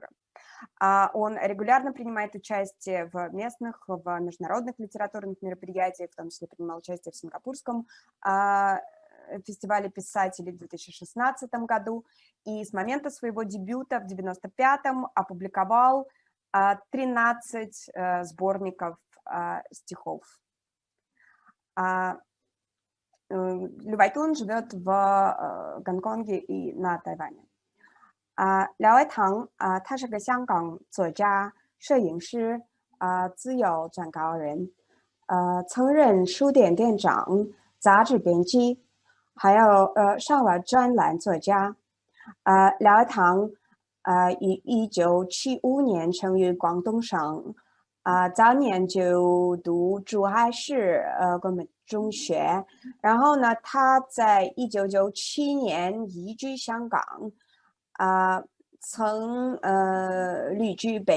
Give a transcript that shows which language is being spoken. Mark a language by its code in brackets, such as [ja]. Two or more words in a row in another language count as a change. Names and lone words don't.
[ru] Он регулярно принимает участие в местных, в международных литературных мероприятиях, в том числе принимал участие в Сингапурском фестивале писателей в 2016 году, и с момента своего дебюта в 1995-м опубликовал 13 сборников стихов. Лю Вайтун живет в Гонконге и на Тайване. [zh] 廖爱堂他是个香港作家、摄影师、自由撰稿人，曾任书店店长、杂志编辑，还有上了专栏作家。廖爱堂于1975年生于广东省，早年就读珠海市国民中学，然后呢，他在1997年移居香港，曾旅居北